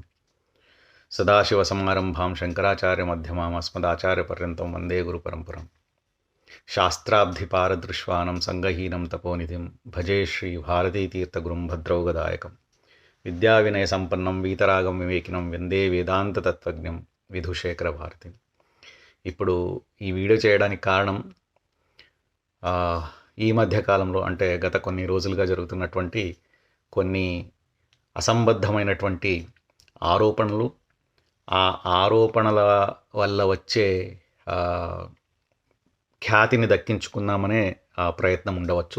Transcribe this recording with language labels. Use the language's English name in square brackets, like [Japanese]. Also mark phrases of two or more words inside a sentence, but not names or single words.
[Sanskrit] सदाशिवसमारम्भां शङ्कराचार्यमध्यमाम् अस्मदाचार्यपर्यन्तं वन्दे गुरुपरम्परां। शास्त्राब्धिपारदृश्वानं सङ्गहीनं तपोनिधिं भजे श्रीभारतीतीर्थगुरुं भद्रौगदायकं। विद्याविनयसम्पन्नं वीतरागं विवेकिनं वन्दे वेदान्ततत्त्वज्ञं విధుశేఖరభారతి. [Telugu] ఇప్పుడు ఈ వీడియో చేయడానికి కారణం ఈ మధ్యకాలంలో అంటే గత కొన్ని రోజులుగా జరుగుతున్నటువంటి కొన్ని అసంబద్ధమైనటువంటి ఆరోపణలు, ఆ ఆరోపణల వల్ల వచ్చే ఖ్యాతిని దక్కించుకుందామనే ప్రయత్నం ఉండవచ్చు.